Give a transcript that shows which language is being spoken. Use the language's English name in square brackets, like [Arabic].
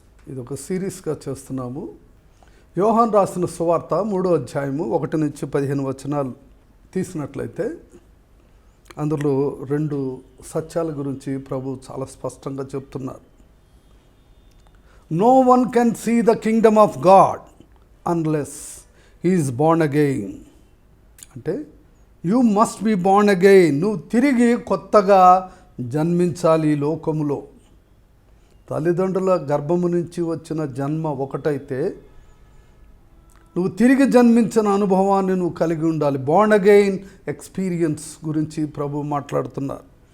[Telugu] ఇది ఒక సిరీస్గా చేస్తున్నాము. యోహాను రాసిన సువార్త 3వ అధ్యాయము 1 నుంచి 15 వచనాలు తీసినట్లయితే అందులో 2 సత్యాల గురించి ప్రభు చాలా స్పష్టంగా చెప్తున్నారు. [English] No one can see the kingdom of God unless he is born again. అంటే you must be born again. [Telugu] నువ్వు తిరిగి కొత్తగా జన్మించాలి. ఈ లోకములో తల్లిదండ్రుల గర్భము నుంచి వచ్చిన జన్మ ఒకటైతే నువ్వు తిరిగి జన్మించిన అనుభవాన్ని నువ్వు కలిగి ఉండాలి. బోర్న్ అగైన్ ఎక్స్పీరియన్స్ గురించి ప్రభు మాట్లాడుతున్నారు.